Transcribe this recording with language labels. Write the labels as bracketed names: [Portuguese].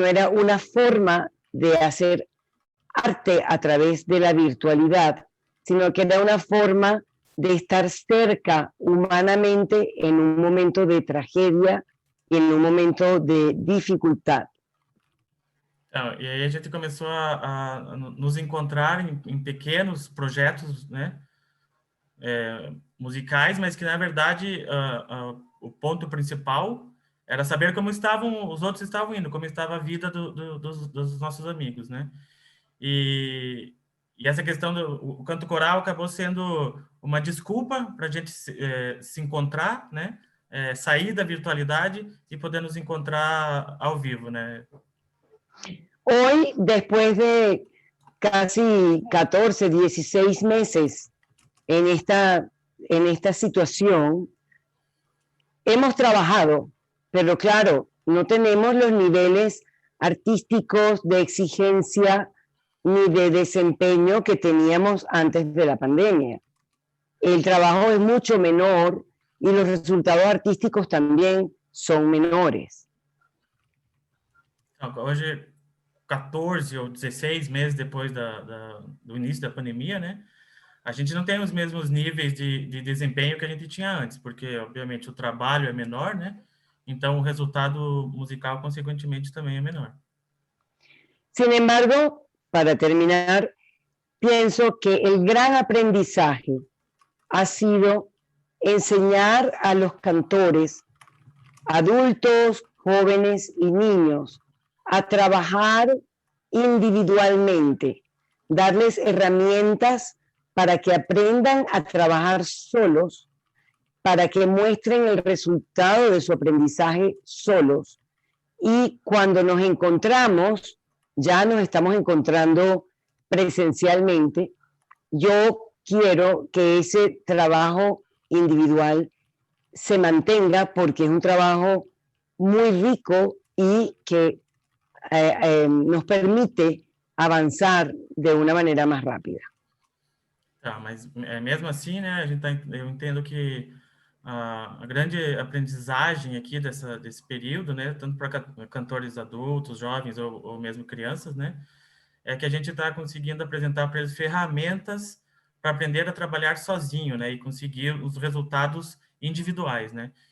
[Spanish] una forma de hacer arte a través de la virtualidad, sino que era una forma de estar cerca humanamente en un momento de tragedia y en un momento de dificultad. [Portuguese] E aí a gente começou a nos encontrar em pequenos projetos, né, musicais, mas que, na verdade, o ponto principal era saber como os outros estavam indo, como estava a vida dos nossos amigos, né? E essa questão do canto coral acabou sendo uma desculpa para a gente se encontrar, né? Sair da virtualidade e poder nos encontrar ao vivo, né? [Spanish] Hoy, después de casi 14, 16 meses en esta situación, hemos trabajado, pero claro, no tenemos los niveles artísticos de exigencia ni de desempeño que teníamos antes de la pandemia. El trabajo es mucho menor y los resultados artísticos también son menores. [Portuguese] Hoje, 14 ou 16 meses depois do início da pandemia, né? A gente não tem os mesmos níveis de desempenho que a gente tinha antes, porque, obviamente, o trabalho é menor, né? Então, o resultado musical, consequentemente, também é menor. [Spanish] Sin embargo, para terminar, pienso que el gran aprendizaje ha sido enseñar a los cantores, adultos, jóvenes y niños, a trabajar individualmente, darles herramientas para que aprendan a trabajar solos, para que muestren el resultado de su aprendizaje solos. Y cuando nos encontramos, ya nos estamos encontrando presencialmente, yo quiero que ese trabajo individual se mantenga porque es un trabajo muy rico y que nos permite [Portuguese] avançar de uma maneira mais rápida. Tá, mas mesmo assim, né, eu entendo que a grande aprendizagem aqui desse período, né, tanto para cantores adultos, jovens ou mesmo crianças, né, é que a gente está conseguindo apresentar para eles ferramentas para aprender a trabalhar sozinho, né, e conseguir os resultados individuais, né.